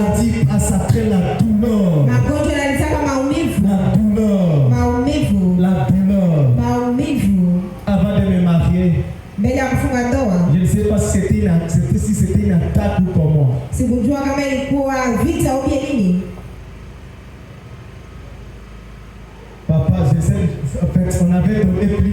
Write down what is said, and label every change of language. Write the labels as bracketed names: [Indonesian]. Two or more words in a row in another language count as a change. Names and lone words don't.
[French] maladie passe après la douleur. [Swahili] Magonjwa yanaleta maumivu. [French] La douleur. [Swahili] Maumivu. [French] La douleur. [Swahili] Maumivu. [French] Avant de me marier, [Swahili] Mbele ya kufunga ndoa. [French] je ne sais pas si c'était une attaque ou comment. [Swahili] Sikujua kama ilikuwa vita au nini. [French] Papa, je sais, en fait, on avait donné plus.